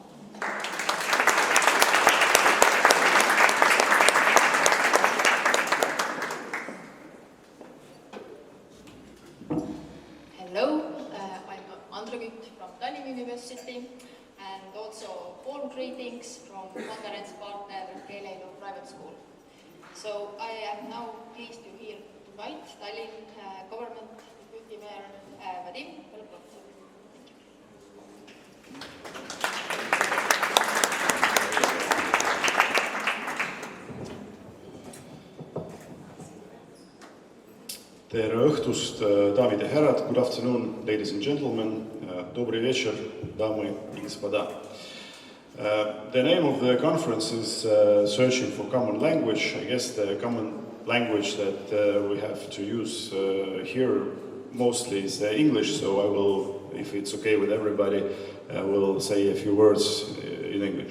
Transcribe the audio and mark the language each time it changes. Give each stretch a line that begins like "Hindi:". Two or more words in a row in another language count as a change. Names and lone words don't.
English: Hello, I'm from Tallinn University, and also warm greetings from conference partner Keeleelu Private School. So I am now pleased to invite Tallinn Government Deputy Mayor Vadim Belobrovtsev.
Estonian: Tere õhtust, daamid ja härrad,
English: good afternoon, ladies and gentlemen,
Russian: добрый вечер, дамы и господа.
English: The name of the conference is Searching for Common Language. I guess the common language that we have to use here mostly is English, so I will, if it's okay with everybody, will say a few words in English.